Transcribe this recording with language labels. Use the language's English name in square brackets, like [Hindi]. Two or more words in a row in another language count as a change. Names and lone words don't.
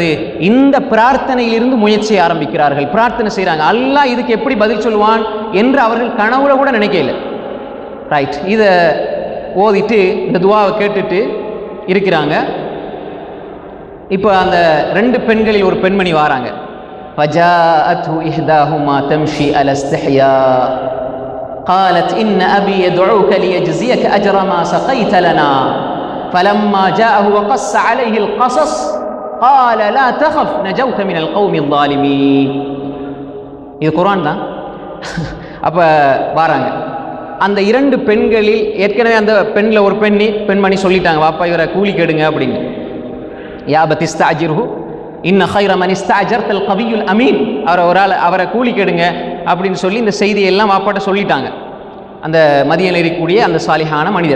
[Tamil] இந்த பிரார்த்தனையிலிருந்து முயற்சியை ஆரம்பிக்கிறார்கள், பிரார்த்தனை செய்கிறாங்க. அல்லாஹ் இதுக்கு எப்படி பதில் சொல்லுவான் என்று அவர்கள் கனவுல கூட நினைக்கல. ரைட், இதை ஓதிட்டு இந்த துவாவை கேட்டுட்டு இருக்கிறாங்க. இப்போ அந்த 2 பெண்களில் ஒரு பெண்மணி வாராங்க. [Arabic] فجاءته إحداهما تمشي على استحياء قالت إن أبي يدعوك ليجزيك أجر ما سقيت لنا فلما جاءه وقص عليه القصص قال لا تخف نجوت من القوم الظالمين. [Tamil] இது குர்ஆன் தான். அப்போ வாராங்க அந்த 2 பெண்களில். ஏற்கனவே அந்த பெண்ணில் ஒரு பெண்மணி சொல்லிட்டாங்க, வாப்பா இவரை கூலி கெடுங்க அப்படின்னு. [Arabic] يا أبت استأجره إن خير من استأجرت القوي الأمين. [Tamil] அவரை கூலி கெடுங்க அப்படின்னு சொல்லி இந்த செய்தியெல்லாம் வாப்பாட்ட சொல்லிட்டாங்க அந்த மதியனில் இருக்கக்கூடிய அந்த சாலிஹான மனிதர்.